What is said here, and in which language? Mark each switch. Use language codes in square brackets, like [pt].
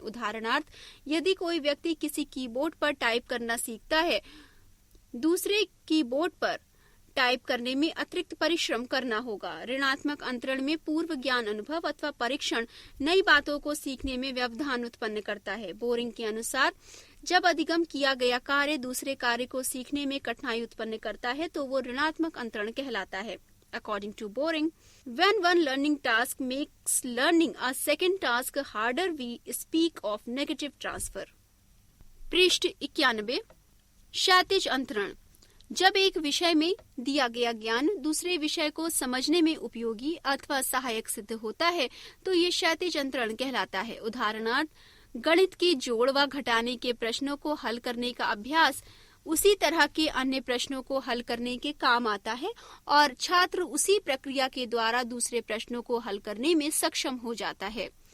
[hi] उदाहरणार्थ, यदि कोई व्यक्ति किसी कीबोर्ड पर टाइप करना सीखता है, दूसरे कीबोर्ड पर टाइप करने में अतिरिक्त परिश्रम करना होगा। ऋणात्मक अंतरण में पूर्व ज्ञान, अनुभव अथवा परीक्षण नई बातों को सीखने में व्यवधान उत्पन्न करता है। बोरिंग के अनुसार जब अधिगम किया गया कार्य दूसरे कार्य को सीखने में कठिनाई उत्पन्न करता है तो वो ऋणात्मक अंतरण कहलाता है। [en] According to Boring, when one learning task makes learning a second task harder, we speak of negative transfer. [hi] पृष्ठ 91। क्षैतिज अंतरण। जब एक विषय में दिया गया ज्ञान दूसरे विषय को समझने में उपयोगी अथवा सहायक सिद्ध होता है तो ये क्षैतिज अंतरण कहलाता है। उदाहरणार्थ, गणित के जोड़ व घटाने के प्रश्नों को हल करने का अभ्यास उसी तरह के अन्य प्रश्नों को हल करने के काम आता है और छात्र उसी प्रक्रिया के द्वारा दूसरे प्रश्नों को हल करने में सक्षम हो जाता है।